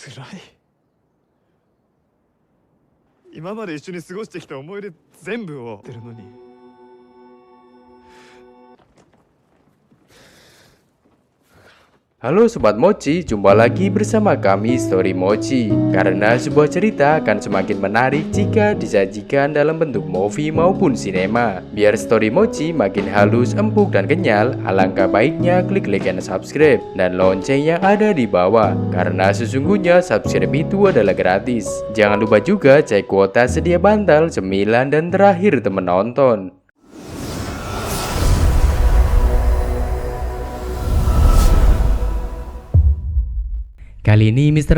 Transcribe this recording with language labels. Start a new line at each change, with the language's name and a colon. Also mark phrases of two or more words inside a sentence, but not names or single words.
Japanese: 辛い。今まで一緒に過ごしてきた思い出全部をってるのに。
Indonesian: Halo Sobat Mochi, jumpa lagi bersama kami Story Mochi. Karena sebuah cerita akan semakin menarik jika disajikan dalam bentuk movie maupun sinema. Biar Story Mochi makin halus, empuk, dan kenyal, alangkah baiknya klik
English: like and subscribe
Indonesian: dan lonceng yang ada di bawah. Karena sesungguhnya subscribe itu adalah gratis. Jangan lupa juga cek kuota sedia bantal, cemilan, dan terakhir temen nonton. Kali ini Mr.